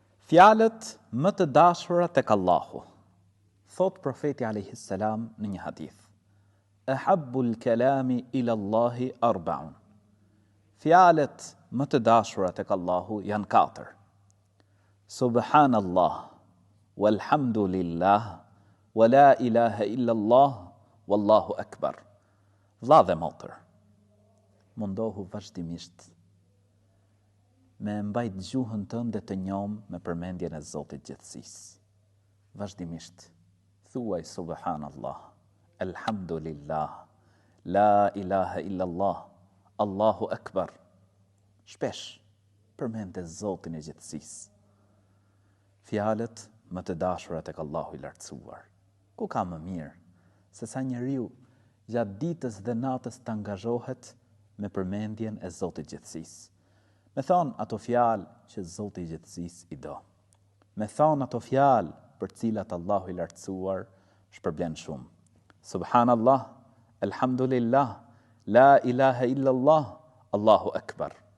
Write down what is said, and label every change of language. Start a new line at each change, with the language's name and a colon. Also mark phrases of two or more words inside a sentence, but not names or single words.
Albanian: Fjalët më të dashura tek Allahu. Thot profeti
Arabic: عليه السلام
Albanian: në një hadith:
Arabic: أحب الكلام إلى الله أربع.
Albanian: Fjalët më të dashura tek Allahu janë 4.
Arabic: سبحان الله والحمد لله ولا إله إلا الله والله أكبر.
Albanian: Vlla dhe motër, mundohu vazhdimisht me mbajt gjuhën tënde të njom me përmendjen e Zotit gjithësisë. Vazhdimisht thuaj
Arabic: سبحان الله الحمد لله لا إله إلا الله الله أكبر.
Albanian: Shpesh përmende Zotin e gjithësisë. Fjalët më të dashura tek Allahu i lartësuar. Ku ka më mirë se sa njeriu gjatë ditës dhe natës të angazhohet me përmendjen e Zotit gjithësisë. Me thonë ato fjalë që Zoti i gjithësisë i do. Me thonë ato fjalë për cilat Allahu i lartësuar shpërblen shumë.
Arabic: سبحان الله الحمد لله لا إله إلا الله الله أكبر.